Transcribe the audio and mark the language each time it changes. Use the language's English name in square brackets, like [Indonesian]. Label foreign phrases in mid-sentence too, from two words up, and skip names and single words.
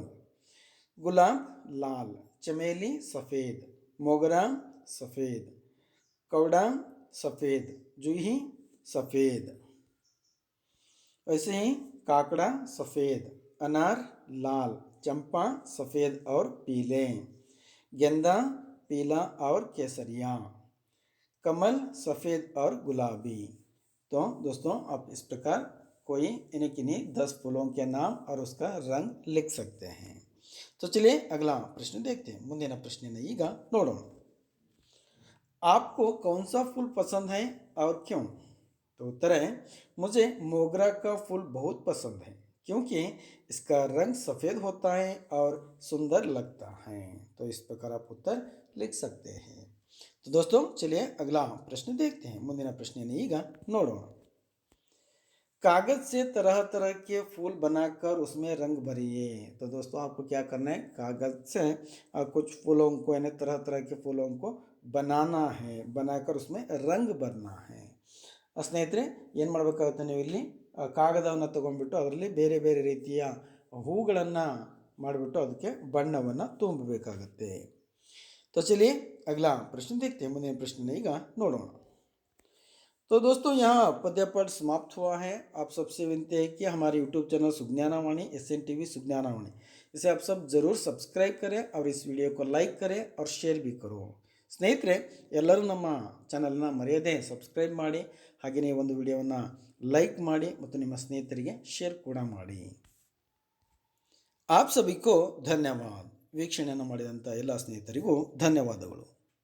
[Hindi] गुलाब लाल, चमेली सफ़ेद, मोगरा सफ़ेद, कवड़ा सफ़ेद, जूही सफ़ेद, वैसे ही काकड़ा सफ़ेद, अनार लाल, चंपा सफ़ेद और पीले, गेंदा पीला और केसरिया, कमल सफ़ेद और गुलाबी। तो दोस्तों आप इस प्रकार कोई इन्हीं किन्हीं 10 फूलों के नाम और उसका रंग लिख सकते हैं। तो चलिए अगला प्रश्न देखते हैं। [Kannada] ಮುಂದಿನ ಪ್ರಶ್ನೆಯನ್ನು ಈಗ ನೋಡೋಣ। [Hindi] आपको कौन सा फूल पसंद है और क्यों। तो उत्तर है, मुझे मोगरा का फूल बहुत पसंद है क्योंकि इसका रंग सफ़ेद होता है और सुंदर लगता है। तो इस प्रकार आप उत्तर लिख सकते हैं। तो दोस्तों चलिए अगला प्रश्न देखते हैं। [Kannada] ಮುಂದಿನ ಪ್ರಶ್ನೆಯನ್ನು ಈಗ ನೋಡೋಣ। [Hindi] कागज से तरह तरह के फूल बनाकर उसमें रंग भरिए। तो दोस्तों आपको क्या करना है, कागज से कुछ फूलों को यानी तरह तरह के फूलों को बनाना है, बनाकर उसमें रंग भरना है। [Kannada] ಸ್ನೇಹಿತರೆ ಏನು ಮಾಡಬೇಕಾಗುತ್ತೆ, ನೀವು ಇಲ್ಲಿ ಕಾಗದವನ್ನು ತಗೊಂಡ್ಬಿಟ್ಟು ಅದರಲ್ಲಿ ಬೇರೆ ಬೇರೆ ರೀತಿಯ ಹೂಗಳನ್ನು ಮಾಡಿಬಿಟ್ಟು ಅದಕ್ಕೆ ಬಣ್ಣವನ್ನು ತುಂಬಬೇಕಾಗತ್ತೆ। [Hindi] तो चलिए अगला प्रश्न देखते हैं। [Kannada] ಮುಂದಿನ ಪ್ರಶ್ನೆ ಈಗ ನೋಡೋಣ। [Hindi] तो दोस्तों यहाँ पद्य पाठ समाप्त हुआ है। आप सबसे विनती है कि हमारे यूट्यूब चैनल सुज्ञानावाणी SNTV सुज्ञानावाणी, इसे आप सब ज़रूर सब्सक्राइब करें और इस वीडियो को लाइक करें और शेयर भी करो। [Kannada] ಸ್ನೇಹಿತರೆ ಎಲ್ಲರೂ ನಮ್ಮ ಚಾನಲ್ನ ಮರೆಯದೆ ಸಬ್ಸ್ಕ್ರೈಬ್ ಮಾಡಿ, ಹಾಗೆಯೇ ಒಂದು ವಿಡಿಯೋವನ್ನು ಲೈಕ್ ಮಾಡಿ ಮತ್ತು ನಿಮ್ಮ ಸ್ನೇಹಿತರಿಗೆ ಶೇರ್ ಕೂಡ ಮಾಡಿ। [Hindi] आप सभी को धन्यवाद। [Kannada] ವೀಕ್ಷಣೆಯನ್ನು ಮಾಡಿದಂಥ ಎಲ್ಲ ಸ್ನೇಹಿತರಿಗೂ ಧನ್ಯವಾದಗಳು।